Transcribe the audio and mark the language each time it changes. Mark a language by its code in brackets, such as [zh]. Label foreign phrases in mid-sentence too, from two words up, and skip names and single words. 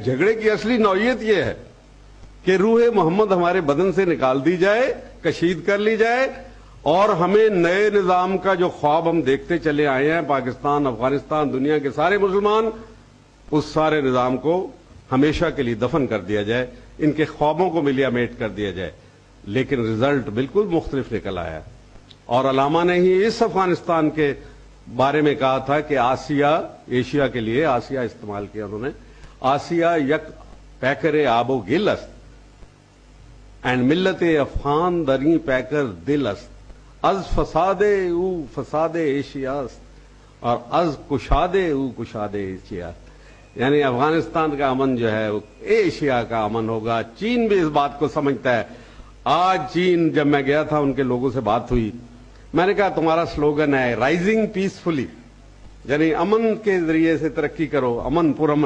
[ur] جھگڑے کی اصلی نوعیت یہ ہے کہ روح محمد ہمارے بدن سے نکال دی جائے، کشید کر لی جائے، اور ہمیں نئے نظام کا جو خواب ہم دیکھتے چلے آئے ہیں، پاکستان، افغانستان، دنیا کے سارے مسلمان، اس سارے نظام کو ہمیشہ کے لیے دفن کر دیا جائے، ان کے خوابوں کو ملیا میٹ کر دیا جائے۔ لیکن رزلٹ بالکل مختلف نکل آیا، اور علامہ نے ہی اس افغانستان کے بارے میں کہا تھا کہ ایشیا کے لیے آسیہ استعمال کیا انہوں نے، [fa] آسیہ یک پیکر آب و گل است اینڈ ملت افغان دری پیکر دل است، از فساد او فساد ایشیا است [ur] اور [fa] از کشاد او کشاد ایشیا، [ur] یعنی افغانستان کا امن جو ہے وہ ایشیا کا امن ہوگا۔ چین بھی اس بات کو سمجھتا ہے۔ آج چین، جب میں گیا تھا ان کے لوگوں سے بات ہوئی، میں نے کہا تمہارا سلوگن ہے [en] rising peacefully, [ur] یعنی امن کے ذریعے سے ترقی کرو، امن پر امن۔